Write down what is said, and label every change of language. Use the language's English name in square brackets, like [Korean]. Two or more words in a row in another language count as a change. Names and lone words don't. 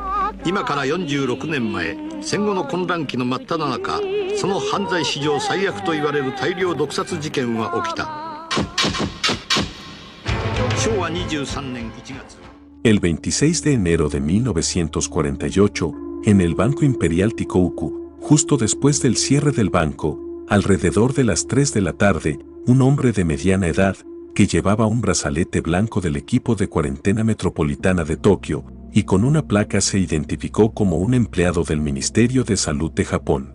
[Japanese] 今から46年前、戦後の混乱期の真っ只中、その犯罪史上最悪と言われる大量毒殺事件は起きた。昭和23年1月。 [Spanish] El 26 de enero de 1948, en el Banco Imperial Tikouku, justo después del cierre del banco, alrededor de las 3 de la tarde, un hombre de mediana edad, que llevaba un brazalete blanco del equipo de cuarentena metropolitana de Tokio, y con una placa se identificó como un empleado del Ministerio de Salud de Japón.